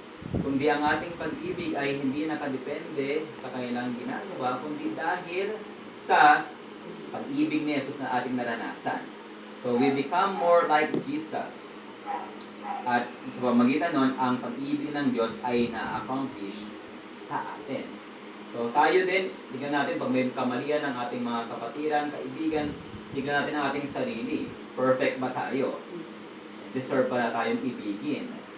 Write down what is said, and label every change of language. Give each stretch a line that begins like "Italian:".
Filipino: Kundi ang ating pag-ibig ay hindi nakadepende sa kanilang ginagawa, kundi dahil sa pag-ibig ni Jesus na ating naranasan.
English: So we become more like Jesus.
Filipino: At sa pamamagitan nun, ang pag-ibig ng Diyos ay na-accomplish sa atin. So tayo din, tignan natin pag may kamalian ng ating mga kapatiran, kaibigan, tignan natin ang ating sarili. Perfect ba tayo? Deserve ba na tayong ibigin?